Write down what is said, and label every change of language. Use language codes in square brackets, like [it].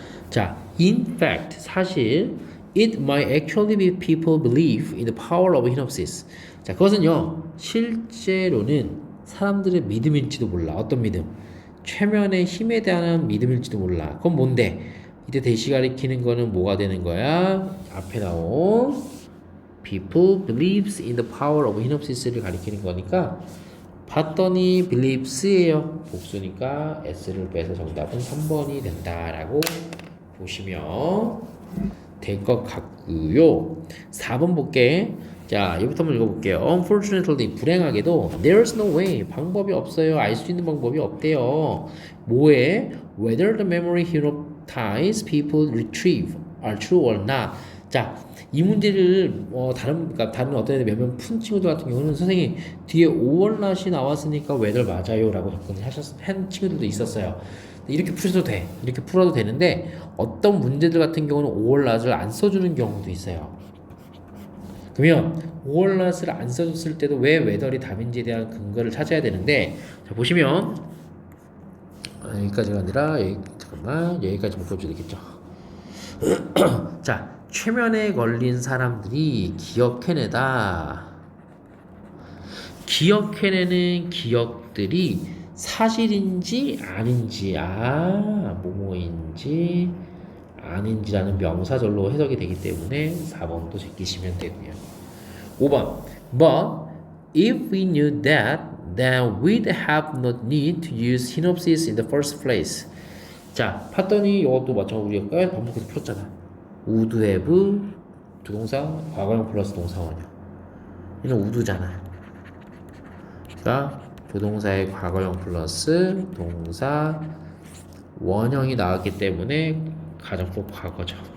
[en] 자, in fact, 사실 it might actually be people believe in the power of hypnosis. [ko] 자, 그것은요, 실제로는 사람들의 믿음일지도 몰라. 어떤 믿음? 최면의 힘에 대한 믿음일지도 몰라. 그건 뭔데? 이때 대시 가리키는 거는 뭐가 되는 거야? 앞에 나온 [en] people believes in the power of hypnosis [ko] 를 가리키는 거니까 봤더니 believes예요. 복수니까 s를 빼서 정답은 3번이 된다라고 보시면 될 것 같고요. 4번 볼게. 자, 여기부터 한번 읽어볼게요. [en] Unfortunately, [ko] 불행하게도 [en] there's no way, [ko] 방법이 없어요. 알 수 있는 방법이 없대요. 뭐에? [en] Whether the memory hypnotized people retrieve are true or not. [ko] 자, 이 문제를 다른 어떤 애들 몇몇 푼 친구들 같은 경우는 선생님 뒤에 or not이 나왔으니까 whether 맞아요라고 한 친구들도 있었어요. 이렇게 풀어도 돼. 이렇게 풀어도 되는데 어떤 문제들 같은 경우는 or not을 안 써주는 경우도 있어요. 그러면 or not을 안 써줬을 때도 왜 whether이 답인지에 대한 근거를 찾아야 되는데 자, 보시면 여기까지가 아니라 여기까지 묶어줘야 되겠죠. 자, 최면에 걸린 사람들이 기억해내다. 기억해내는 기억들이 사실인지 아닌지, 뭐뭐인지 아닌지라는 명사절로 해석이 되기 때문에 4번도 제끼시면 되고요. 5번. [en] But if we knew that, then we'd have no need to use synopsis in the first place. [ko] 자, 봤더니 이것도 마찬가지로 우리가 반복해서 풀었잖아. would have 조동사 과거형 플러스 동사원형. 얘는 would잖아. 그러니까 조동사의 과거형 플러스 동사 원형이 나왔기 때문에 가정법 과거죠.